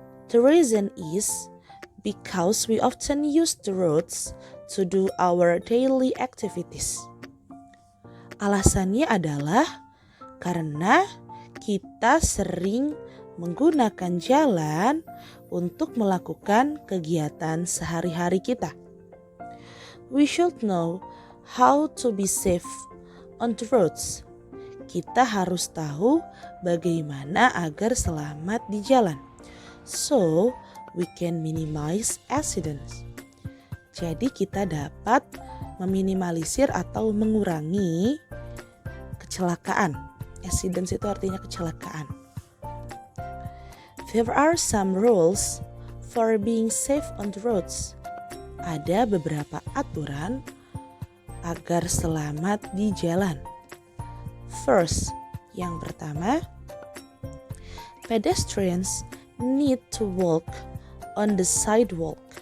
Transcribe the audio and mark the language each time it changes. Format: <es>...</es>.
<en>The reason is because we often use the roads to do our daily activities.</en> <id>Alasannya adalah karena kita sering menggunakan jalan untuk melakukan kegiatan sehari-hari kita.</id> <en>We should know how to be safe on the roads.</en> <id>Kita harus tahu bagaimana agar selamat di jalan,</id> <en>so we can minimize accidents.</en> <id>Jadi kita dapat meminimalisir atau mengurangi kecelakaan. Accidents itu artinya kecelakaan.</id> <en>There are some rules for being safe on the roads.</en> <id>Ada beberapa aturan agar selamat di jalan.</id> <en>First,</en> <id>yang pertama,</id> <en>pedestrians need to walk on the sidewalk.</en>